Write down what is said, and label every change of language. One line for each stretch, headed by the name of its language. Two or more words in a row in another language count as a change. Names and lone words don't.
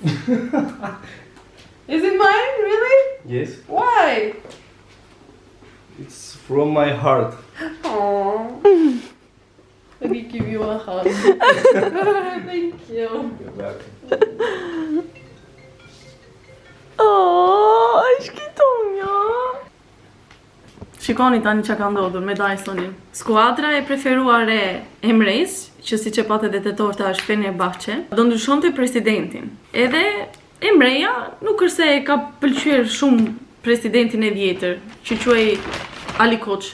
English: Is it mine? Really? Yes. Why? It's from my heart. Aww. Let me give you a hug. Thank you. You're welcome.
Albanian: Oh, shkitonja. Shikoni tani që ka ndodhur me Dysonin. Skuadra e preferuar e Emrejs, që si që patë edhe të torta është Fenerbahçe, do ndryshonte presidentin. Edhe Emreja nuk është se e ka pëlqyer shumë presidentin e vjetër, që quhej Ali Koç.